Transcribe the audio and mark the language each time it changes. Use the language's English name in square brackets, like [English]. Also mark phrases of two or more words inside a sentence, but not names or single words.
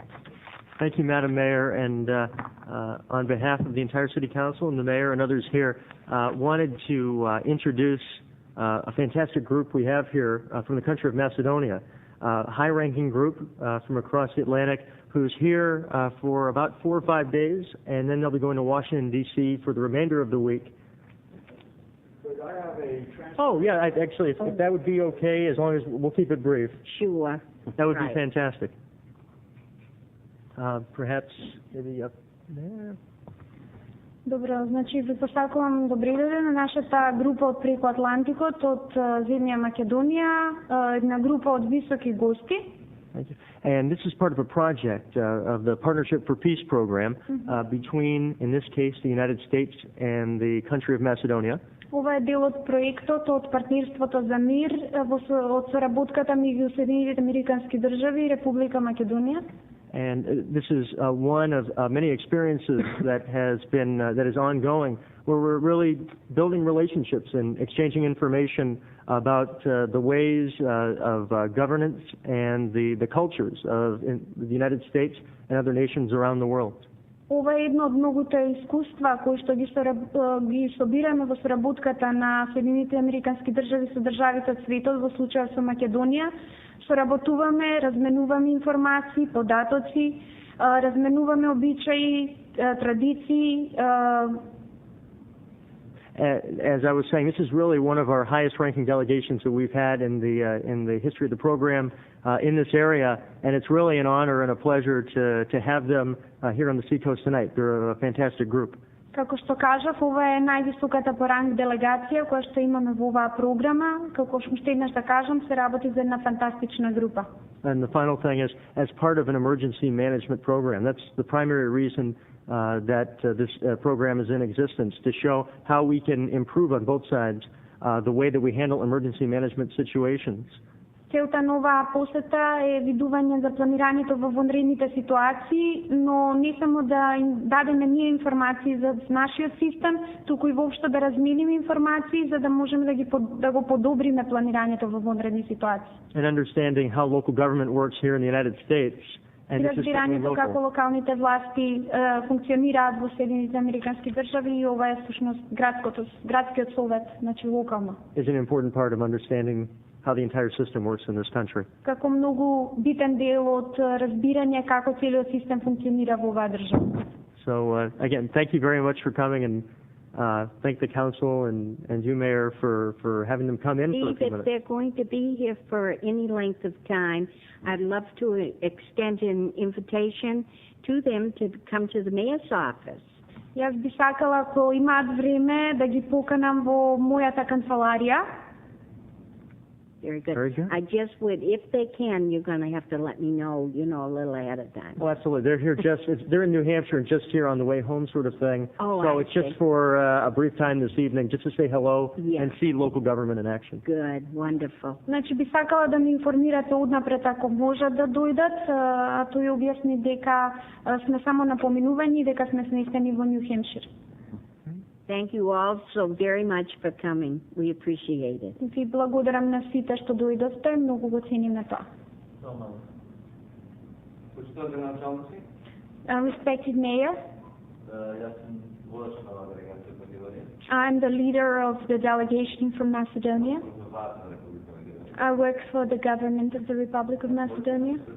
[English] Thank you, Madam Mayor, and on behalf of the entire City Council and the Mayor and others here, wanted to introduce a fantastic group we have here from the country of Macedonia, a high-ranking group from across the Atlantic who's here for about 4 or 5 days, and then they'll be going to Washington, D.C. for the remainder of the week. Could I have a Oh, yeah, actually, if that would be okay, as long as we'll keep it brief. Sure. That would Right. be fantastic. Perhaps maybe up there. [Macedonian] Добро, значи ви посакувам добри ден на нашата група од преку Атлантикот, од земја Македонија, една група од високи гости. [English] Thank you. And this is part of a project of the Partnership for Peace program between, in this case, the United States and the country of Macedonia. [Macedonian] Ова е дел од проектот од партнирството за мир од соработката меѓу Соединетите Американски држави и Република Македонија. [English] And this is one of many experiences that is ongoing, where we're really building relationships and exchanging information about the ways of governance and the cultures of the United States and other nations around the world. [Macedonian] Ова е едно од многуте искуства кои што ги собираме во соработката на Соединетите Американски држави со државите од светот, во случајот со Македонија. Соработуваме, разменуваме информации, податоци, разменуваме обичаи, традиции. [English] As I was saying, this is really one of our highest-ranking delegations that we've had in the history of the program in this area, and it's really an honor and a pleasure to have them here on the Seacoast tonight. They're a fantastic group. [Macedonian] Како што кажав, ова е највисоката по ранг делегација која што имаме во оваа програма. Како што ще еднаш да кажам, се работи за една фантастична група. [English] And the final thing is, as part of an emergency management program, that's the primary reason that this program is in existence, to show how we can improve on both sides the way that we handle emergency management situations. [Macedonian] Целта на оваа посета е видување за планирањето во вонредните ситуации, но не само да им дадеме ние информации за нашиот систем, туку и воопшто да размениме информации за да можеме да го подобриме планирањето во вонредни ситуации. [English] And understanding how local government works here in the United States. And this is certainly [Macedonian] разбирањето како [English] local. [Macedonian] локалните власти функционираат во Соединетите Американски држави и ова е всушност градскиот совет, значи локално. [English] Is an important part of understanding how the entire system works in this country. [Macedonian] Како многу битен дел од разбирање како целиот систем функционира во оваа држава. [English] So again, thank you very much for coming, and thank the council and you, Mayor, for having them come in for a few If minutes. they're going to be here for any length of time, I'd love to extend an invitation to them to come to the mayor's office. Јас би сакала ако имаат време да ги поканам во мојата канцеларија. Very good. Very good. I just would, if they can, you're going to have to let me know, a little ahead of time. Well, absolutely. They're here they're in New Hampshire and just here on the way home sort of thing. Oh, so I it's just see. for a brief time this evening, just to say hello Yes. and see local government in action. Good, wonderful. [Macedonian] Значи би сакала да ме информирате однапред ако можат да дојдат, а тој објасни дека сме само на поминување и дека сме сместени во Нью Хемпшир. [English] Thank you all so very much for coming. We appreciate it. [Macedonian] Ви благодарам на сите што дојдовте, многу го цениме тоа. [English] Respected Mayor, I'm the leader of the delegation from Macedonia. I work for the government of the Republic of Macedonia.